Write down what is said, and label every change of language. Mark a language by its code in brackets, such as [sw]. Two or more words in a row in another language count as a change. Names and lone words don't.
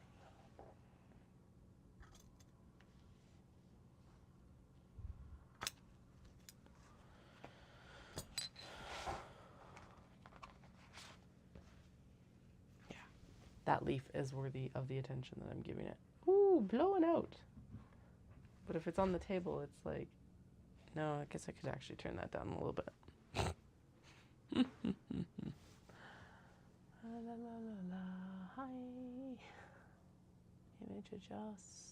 [en] Yeah, that leaf is worthy of the attention that I'm giving it. Ooh, blowing out. But if it's on the table, it's like, no, I guess I could actually turn that down a little bit. La, la, la, la, la. Hi. Image adjustments.